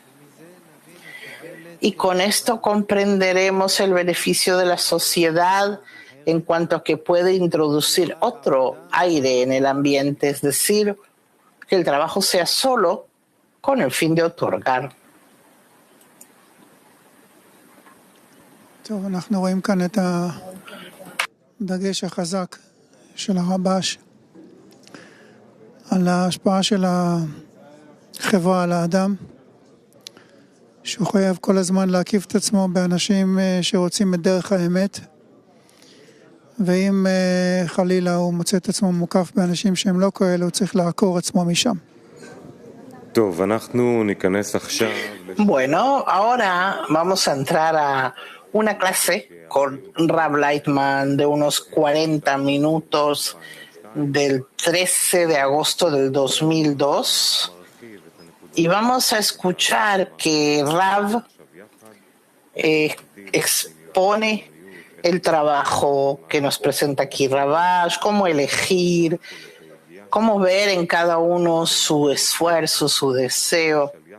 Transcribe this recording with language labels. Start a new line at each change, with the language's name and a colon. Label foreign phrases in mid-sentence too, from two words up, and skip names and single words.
Spanish: Y con esto comprenderemos el beneficio de la sociedad en cuanto a que puede introducir otro aire en el ambiente, es decir, que el trabajo sea solo con el fin de otorgar.
Hebrew: טוב, אנחנו רואים כאן את הדגש החזק של הרב"ש על ההשפעה של החברה על האדם, שהוא חייב כל הזמן להקיף את עצמו באנשים שרוצים את דרך האמת, ואם חלילה הוא מוצא את עצמו מוקף באנשים שהם לא כאלה, הוא צריך לעקור עצמו משם. טוב, אנחנו ניכנס עכשיו
Spanish: Bueno, ahora vamos a entrar a una clase con Rav Lightman de unos 40 minutos del 13 de agosto del 2002 y vamos a escuchar que Rav expone el trabajo que nos presenta aquí Ravash, cómo elegir, cómo ver en cada uno su esfuerzo, su deseo.